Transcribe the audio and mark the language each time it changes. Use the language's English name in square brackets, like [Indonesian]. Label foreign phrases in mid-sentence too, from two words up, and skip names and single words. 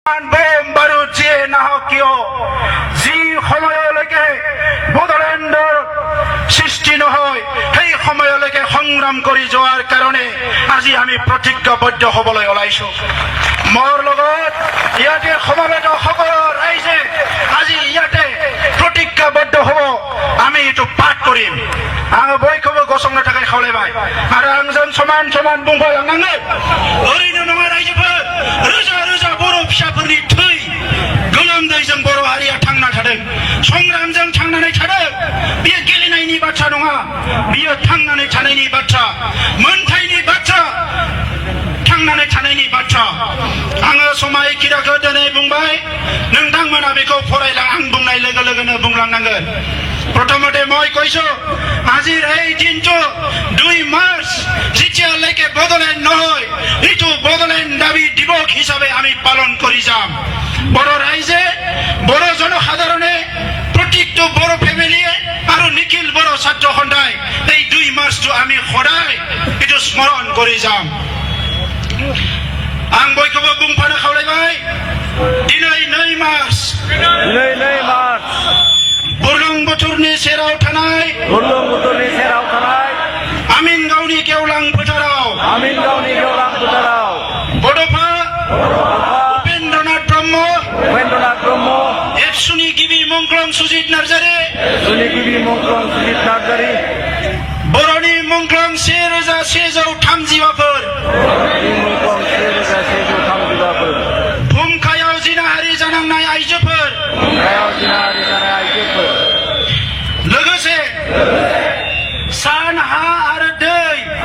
[Assamese] বোম বাৰুদ যিয়ে নাহক কিয়, যি সময়লৈকে বড়োলেণ্ডৰ সৃষ্টি নহয় সেই সময়লৈকে সংগ্ৰাম কৰি যোৱাৰ কাৰণে আজি আমি প্ৰতিজ্ঞাবদ্ধ হ'বলৈ ওলাইছো। মোৰ লগত ইয়াতে সমবেত সকলো ৰাইজে আজি ইয়াতে প্ৰতিজ্ঞাবদ্ধ হ'ব, আমি এইটো পাঠ কৰিম। [Bodo] आङो बयखौबो गसंनो थाखाय खावलायबाय आरो आंजों समान समान बुंफालांनांगोन। ओरैनो नङा रायजोफोर, रोजा रोजा बर' फिसाफोरनि थै गोलोमदैजों बर' हारिया थांना थादों, संग्रामजों थांनानै थादों। बेयो गेलेनायनि बाथ्रा नङा, बेयो थांनानै थानायनि बाथ्रा, मोनथायनि बाथ्रा, थांनानै थानायनि बाथ्रा। आङो समायखिराखौ दिनै बुंबाय, नोंथांमोना बेखौ फरायलां, आं बुंनाय लोगो लोगोनो बुंलांनांगोन। [Assamese] प्रथमते মই কৈছো আজিৰ এই দিনটো 2 মাৰ্চ যেতিয়ালৈকে বড়োলেণ্ড নহয় এইটো বড়োলেণ্ড দাবী দিৱস হিচাপে আমি পালন কৰি যাম। বড়ো ৰাইজে, বড়ো জনসাধাৰণে, প্ৰত্যেকটো বড়ো ফেমিলিয়ে আৰু নিখিল বড়ো ছাত্ৰ সন্থাই এই 2 মাৰ্চটো আমি সদায় এইটো স্মৰণ কৰি যাম। [Bodo] आं बयखौबो बुंफानो खावलायबाय, दिनै 2 मार्च बुरलुंबुथुरनि सेराव थानाय आमिनगावनि गेवलां फोथाराव बड'फा उपेन्द्रनाथ ब्रह्म एबसुनि गिबि मुंख्लं सुजित नार्जारी बर'नि मुंख्लं 1134 भुमखायाव जिनाहारि जानांनाय आइजोफोर, लोगोसे सान, हा आरो दै,